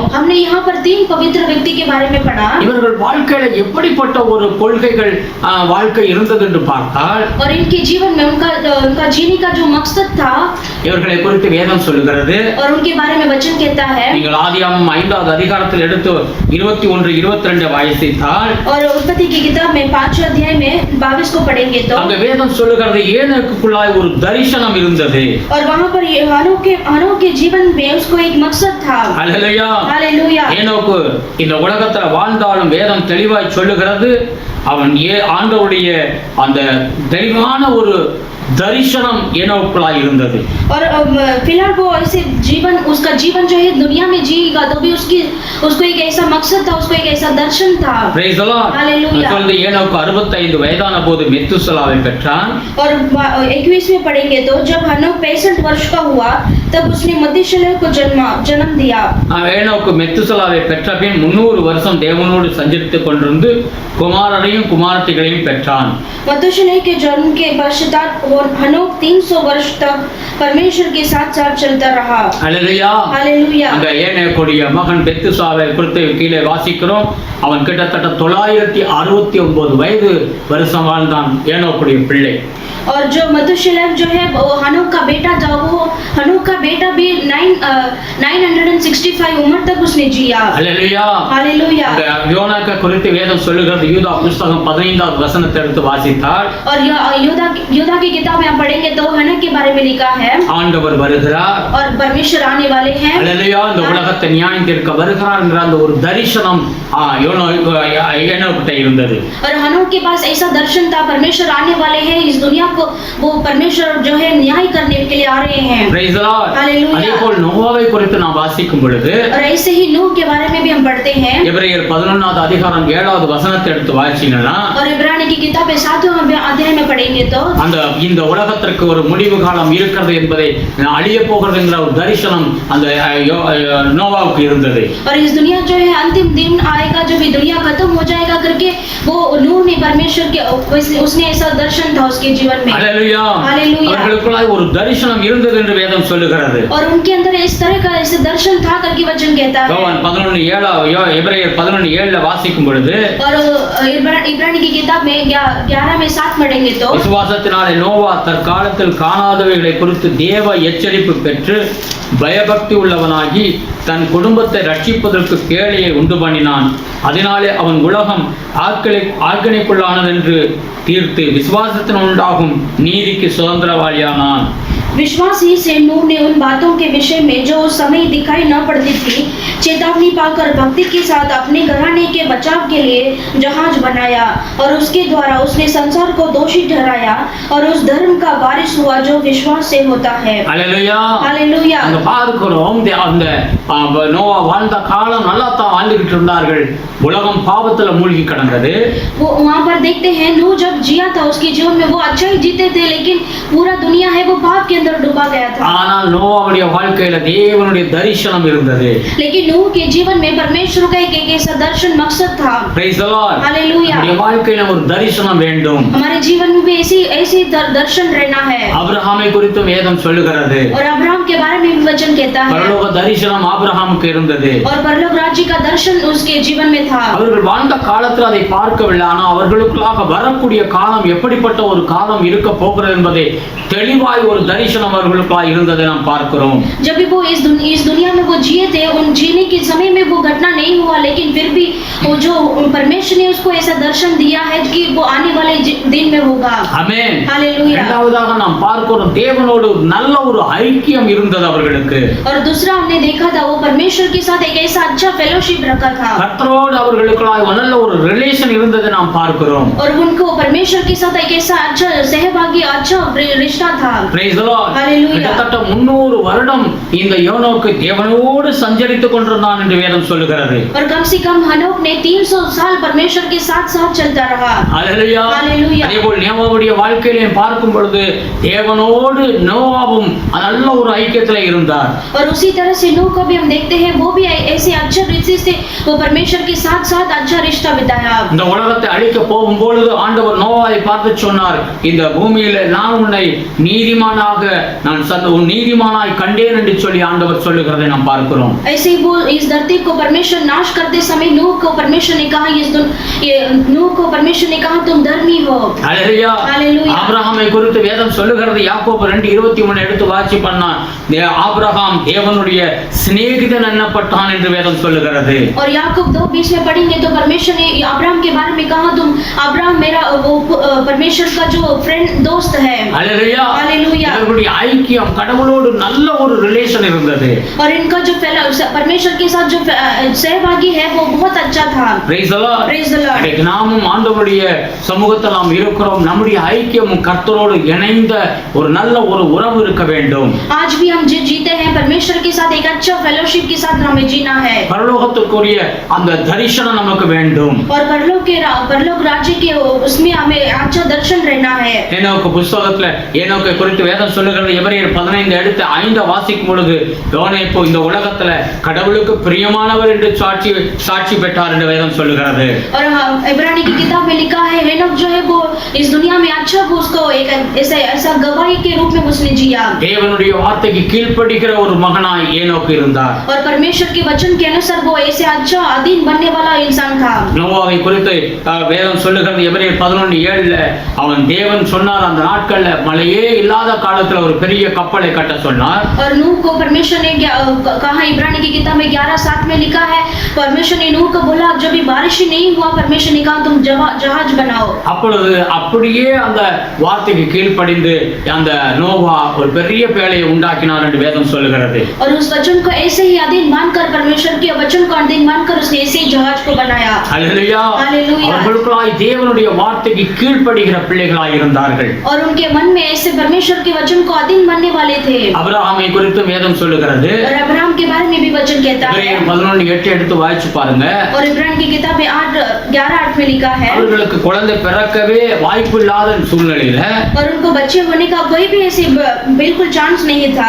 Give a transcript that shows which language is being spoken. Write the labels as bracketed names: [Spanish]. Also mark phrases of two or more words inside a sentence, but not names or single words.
[Hindi] हमने यहाँ पर 3 पवित्र व्यक्ति के बारे में पढ़ा. [Tamil] இவர்கள் வாழ்க்கையில எப்படிப்பட்ட ஒரு கொள்கைகள் வாழ்க்கை இருந்தது என்று பார்த்தால், [Hindi] और इनके जीवन में उनका जीने का जो मकसद था, [Tamil] இவர்களை குறித்து வேதம் சொல்லுகிறது. [Hindi] और उनके बारे में वचन कहता है. [Tamil] நீங்கள் ஆதியாகமம் 5வது அதிகாரத்தில் எடுத்து 21 22 வாசித்தால், [Hindi] और उत्पत्ति की किताब में 5 अध्याय में 22 को पढ़ेंगे तो [Tamil] அங்க வேதம் சொல்லுகிறது, ஏனோக்குள்ளாய் ஒரு தரிசனம் இருந்தது. [Hindi] और वहाँ पर ये हनोक के जीवन में उसको एक मकसद था. [Tamil] அல்லேலூயா. [Hindi] हालेलुया. [Tamil] ஏனோக்கு இந்த உலகத்துல வாழ்ந்தாலும் வேதம் தெளிவாய் சொல்லுகிறது, அவன் ஆண்டவருடைய அந்த தெளிவான ஒரு दर्शनम ஏனோக்குள்ளாய் இருந்தது. [Hindi] और फिलहाल वो ऐसे जीवन, उसका जीवन जो है दुनिया में जिएगा तो भी उसको एक ऐसा मकसद था, उसको एक ऐसा दर्शन था. [English] Praise the Lord. [Hindi] हालेलुया. [Tamil] அப்பொழுது ஏனோக்கு 65 வயதான போது மெத்துசலாவை பெற்றான். [Hindi] और 21 में पढ़ेंगे तो जब हनोक 65 वर्ष का हुआ तब उसने मथुशेलह को जन्म दिया. [Tamil] ஏனோக்கு மெத்துசலாவை பெற்ற பின் 300 வருஷம் தேவனோடு சஞ்சரித்துக் கொண்டிருந்து குமாரரையும் குமாரத்திகளையும் பெற்றான். [Hindi] मथुशेलह के जन्म के पश्चात हनोक 300 वर्ष तक परमेश्वर के साथ साथ चलता रहा. हालेलुया. हालेलुया. [Tamil] அந்த ஏனோக்குடைய மகன் மெத்துசாவை குறித்து கீழே வாசிக்கிறோம். அவன் கிட்டத்தட்ட 969 வயது வருஷம் வாழ்ந்தான் ஏனோக்குடைய பிள்ளை. [Hindi] और जो मथुशेलह जो है वो हनोक का बेटा था, वो हनोक का बेटा भी 965 उम्र तक उसने जिया. हालेलुया. हालेलुया. [Tamil] யோனாக்கு குறித்து வேதம் சொல்லுகிறது. யூதா புத்தகம் 15வது வசனத்தை எடுத்து வாசித்தால், [Hindi] और यूदा की किताब में आप पढ़ेंगे तो हनोक के बारे में लिखा है, [Tamil] ஆண்டவர் வருகிறார், [Hindi] और परमेश्वर आने वाले हैं. हालेलुया. [Tamil] இந்த உலகத்தை நியாயம் தீர்க்க வருகிறார் என்ற அந்த ஒரு தரிசனம் ஏனோக்கிட்ட இருந்தது. [Hindi] और हनोक के पास ऐसा दर्शन था, परमेश्वर आने वाले हैं इस दुनिया को, वो परमेश्वर जो है न्याय करने के लिए आ रहे हैं. [English] Praise the Lord. [Hindi] हालेलुया. [Tamil] அதேபோல் நோவாவை குறித்து நாம் வாசிக்கும் பொழுது, [Hindi] और ऐसे ही नूह के बारे में भी हम पढ़ते हैं. [Tamil] எபிரேயர் 11வது அதிகாரம் 7வது வசனத்தை எடுத்து வாசிச்சீங்கன்னா, [Hindi] और इब्रानी की किताब 7वें अध्याय में पढ़ेंगे तो [Tamil] இந்த உலகத்திற்கு ஒரு முடிவு காலம் இருக்கிறது என்பதை அழிய போகிறது என்ற ஒரு தரிசனம் அந்த நோவாவுக்கு இருந்தது. [Hindi] और इस दुनिया जो है अंतिम दिन आएगा जब ये दुनिया खत्म हो जाएगा करके वो नूह ने परमेश्वर के उसने ऐसा दर्शन था उसके जीवन में. हालेलुया. हालेलुया. [Tamil] அவர்களுக்குள்ளாய் ஒரு தரிசனம் இருந்தது என்று வேதம் சொல்லுகிறது. [Hindi] और उनके अंदर इस तरह का ऐसे दर्शन था करके वचन कहता है. [Tamil] யோவான் 11:7 எபிரேயர் 11:7 வாசிக்கும் பொழுது, [Hindi] और इब्रानी की किताब में 11 में 7 पढ़ेंगे तो [Tamil] விசுவாசத்தினாலே நோவா தற்காலத்தில் காணாதவைகளை குறித்து தேவ எச்சரிப்பு பெற்று பயபக்தி உள்ளவனாகி தன் குடும்பத்தை ரட்சிப்பதற்கு பேழையை உண்டு பண்ணினான். அதனாலே அவன் உலகம் ஆக்கினைக்குள்ளானது என்று தீர்த்து விசுவாசத்தின் உண்டாகும் நீதிக்கு சுதந்திரவாளியானான். [Hindi] विश्वास ही से नूह ने उन बातों के विषय में जो उस समय दिखाई न पड़ती थी चेतावनी पाकर भक्ति के साथ अपने घराने के बचाव के लिए जहाज बनाया, और उसके द्वारा उसने संसार को दोषी ठहराया और उस धर्म का वारिस हुआ जो विश्वास से होता है. हालेलुया. हालेलुया. [Tamil] அங்க பார்க்கிறோம், அந்த நோவா வாழ்ந்த காலம் நல்லா தான் வாழ்ந்துகிட்டு இருந்தார்கள். உலகம் பாவத்துல மூழ்கி கிடந்தது. [Hindi] वो वहाँ पर देखते हैं नूह जब जिया था उसके जीवन में वो अच्छा ही जीते थे, लेकिन पूरा दुनिया है वो पाप के अंदर डूबा गया था। [Tamil] ஆனால் நோவாவுடைய வாழ்க்கையில தேவனுடைய தரிசனம் இருந்தது. [Hindi] लेकिन नूह के जीवन में परमेश्वर का एक ऐसा दर्शन मकसद था। [English] Praise the Lord. [Hindi] हालेलुया। [Tamil] நம்முடைய வாழ்க்கையில ஒரு தரிசனம் வேண்டும். [Hindi] हमारे जीवन में भी ऐसी दर्शन रहना है। [Tamil] ஆபிரகாமை குறித்து வேதம் சொல்லுகிறது. [Hindi] और अब्राहम के बारे में भी वचन कहता है। [Tamil] பரலோக தரிசனம் ஆபிரகாமுக்கு இருந்தது. [Hindi] और परलोक राज्य का दर्शन उसके जीवन में था। [Tamil] அவர்கள் வாழ்ந்த காலத்தில் அதை பார்க்கவில்லை. ஆனால் அவர்களுக்குள்ளாக வரக்கூடிய காலம் எப்படிப்பட்ட ஒரு காலம் இருக்க போகிறது என்பதை தெளிவாய் ஒரு தரிசனம் அவர்களுக்குள்ளாக இருந்ததை நாம் பார்க்கிறோம். [Hindi] जब भी वो इस दुनिया में वो जिए थे, उन जीने के समय में वो घटना नहीं हुआ, लेकिन फिर भी वो जो परमेश्वर ने उसको ऐसा दर्शन दिया है कि वो आने वाले दिन में होगा। [Tamil] ஆமென். [Hindi] हालेलुया। [Tamil] இரண்டாவதாக நாம் பார்க்கிறோம் தேவனோடு ஒரு நல்ல ஒரு ஐக்கியம் இருந்தது அவர்களுக்கு. [Hindi] और दूसरा हमने देखा था वो परमेश्वर के साथ एक ऐसा अच्छा फेलोशिप रखा था। [Tamil] கர்த்தரோடு அவர்களுக்குள்ளாக நல்ல ஒரு ரிலேஷன் இருந்ததை நாம் பார்க்கிறோம். [Hindi] और उनको परमेश्वर के साथ एक ऐसा अच्छा सहभागी अच्छा रिश्ता था। [English] Praise the Lord. [Hindi] हालेलुया। [Tamil] கிட்டத்தட்ட 300 வருடம் இந்த யோனோக்கு தேவனோடு சஞ்சரித்துக் கொண்டிருந்தான் என்று வேதம் சொல்லுகிறது. [Hindi] और कम से कम हनोक ने 300 साल परमेश्वर के साथ चलता रहा। हालेलुया। हालेलुया। [Tamil] அதேபோல் நோவாவுடைய வாழ்க்கையிலே பார்க்கும் பொழுது தேவனோடு நோவாவும் நல்ல ஒரு ஐக்கியத்திலே இருந்தார். [Hindi] और उसी तरह से नूह को भी हम देखते हैं, वो भी ऐसे अच्छे रिश्ते से वो परमेश्वर के साथ अच्छा रिश्ता बिताया। [Tamil] இந்த உலகத்தை அழிக்க போகும் பொழுது ஆண்டவர் நோவாவை பார்த்து சொன்னார், இந்த பூமியில நான் உன்னை நீதிமானாக நீதிமானாய் கண்டேன் என்று சொல்லி ஆண்டவர் சொல்லுகிறதை நாம் பார்க்கிறோம். [Hindi] ऐसे ही वो इस धरती को परमेश्वर नाश करते समय नूह को परमेश्वर ने कहा तुम धर्मी हो। हालेलुया। हालेलुया। [Tamil] ஆபிரகாமை குறித்து வேதம் சொல்லுகிறது. யாக்கோபு 2:23 எடுத்து வாசி பண்ணா ஆபிரகாம் தேவனுடைய சிநேகிதன் எண்ணப்பட்டான் என்று வேதம் சொல்லுகிறது. [Hindi] और याकूब 2:20 में पढ़ेंगे तो परमेश्वर ने अब्राहम के बारे में कहा तुम अब्राहम मेरा वो परमेश्वर का जो फ्रेंड दोस्त है। हालेलुया। हालेलुया। [Tamil] இவர்களுடைய ஐக்கியம் கடவுளோடு நல்ல ஒரு ரிலேஷன் இருந்தது. [Hindi] और इनका जो परमेश्वर के साथ जो सहभागी है वो बहुत अच्छा था। [English] Praise the Lord. Praise the Lord। [Tamil] நாமும் ஆண்டவருடைய சமூகத்தில் நாம் இருக்கிறோம். நம்முடைய ஐக்கியமும் கர்த்தரோடு இணைந்த ஒரு நல்ல ஒரு உறவு இருக்க வேண்டும். [Hindi] आज भी हम जीते हैं परमेश्वर के साथ एक अच्छा फेलोशिप के साथ हमें जीना है। [Tamil] பரலோகத்துக்குரிய அந்த தரிசனம் நமக்கு வேண்டும். [Hindi] और परलोक राज्य के उसमें हमें अच्छा दर्शन रहना है। [Tamil] ஏனோக்கு புத்தகத்துல ஏனோக்கை குறித்து வேதம் சொல்லுகிறது. எபிரேயர் 15 எடுத்து 5 வாசிக்கும் பொழுது யோனேப்பு இந்த உலகத்துல கடவுளுக்கு பிரியமானவர் என்று சாட்சி பெற்றார் என்று வேதம் சொல்லுகிறது. [Hindi] और इब्रानी की किताब में लिखा है हेनोक जो है वो इस दुनिया में अच्छा उसको एक ऐसा गवाही के रूप में उसने जिया। [Tamil] தேவனுடைய வார்த்தைக்கு கீழ்ப்படிகிற ஒரு மகனாய் ஏனோக்கு இருந்தார். [Hindi] और परमेश्वर के वचन के अनुसार वो ऐसे अच्छा अधीन बनने वाला इंसान था। [Tamil] நோவாவை குறித்து வேதம் சொல்லுகிறது. எபிரேயர் 11:7 அவன் தேவன் சொன்னார் அந்த நாட்கள்ல மழையே இல்லாத காலத்துல ஒரு பெரிய கப்பலை கட்ட சொன்னார். [Hindi] और नूह को परमेश्वर ने कहा इब्रानी की किताब में 11:7 में लिखा है परमेश्वर ने नूह को बोला जब भी बारिश नहीं हुआ परमेश्वर ने कहा तुम जहाज बनाओ। [Tamil] அப்பொழுது அப்படியே அந்த வார்த்தைக்கு கீழ்ப்படிந்து அந்த நோவா ஒரு பெரிய பேழையை உண்டாக்கினார் என்று வேதம் சொல்லுகிறது. [Hindi] और उस वचन को ऐसे ही अधीन मानकर परमेश्वर के वचन को अधीन मानकर उसने ऐसे ही जहाज को बनाया। हालेलुया। हालेलुया। [Tamil] அவர்களுக்குள்ளாய் தேவனுடைய வார்த்தைக்கு கீழ்ப்படிகிற பிள்ளைகளாய் இருந்தார்கள். [Hindi] और उनके मन में ऐसे परमेश्वर के वचन को अधीन मानने वाले थे। [Tamil] அபிரகாமை குறித்து வேதம் சொல்லுகிறது. [Hindi] और अब्राहम के बारे में भी वचन कहता है। [Tamil] 11:8 எடுத்து வாசிச்சு பாருங்க. [Hindi] और इब्रानी की किताब में 11:8 में लिखा है [Tamil] அவர்களுக்கு குழந்தை பிறக்கவே வாய்ப்பு இல்லாத சூழ்நிலையில [Hindi] और उनको बच्चे होने का कोई भी ऐसे बिल्कुल चांस नहीं था।